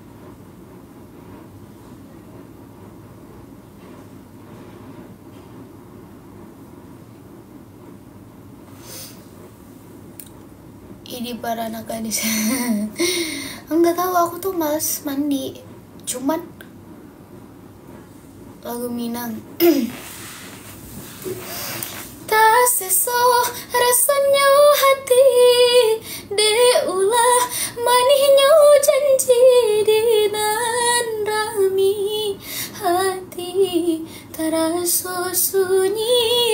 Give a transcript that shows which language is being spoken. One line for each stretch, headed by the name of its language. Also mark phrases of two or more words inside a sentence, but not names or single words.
Indonesian: Ini para anak gadis. Enggak tahu, aku tuh males mandi. Cuman lagu Minang.
Minangkabau: Tak seso rasanya hati deulah manihnya janji dinan rami hati taraso sunyi.